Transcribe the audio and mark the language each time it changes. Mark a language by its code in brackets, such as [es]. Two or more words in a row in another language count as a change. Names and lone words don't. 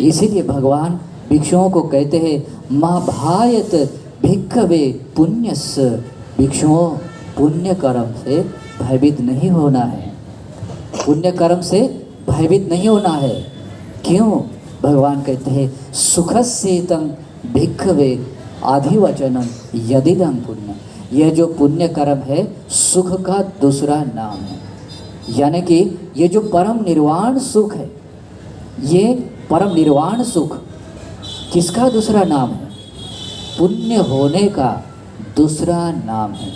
[hi] इसीलिए भगवान भिक्षुओं को कहते हैं, [pi] मा भायत भिक्खवे पुण्यस्य। [hi] भिक्षुओं, पुण्य कर्म से भयभीत नहीं होना है, पुण्य कर्म से भयभीत नहीं होना है। क्यों? भगवान कहते हैं, [pi] सुखस्येतं भिक्खवे आधिवचनम यदिदं पुण्य। [hi] यह जो पुण्य कर्म है, सुख का दूसरा नाम है। यानी कि ये जो परम निर्वाण सुख है, ये परम निर्वाण सुख किसका दूसरा नाम है? पुण्य होने का दूसरा नाम है।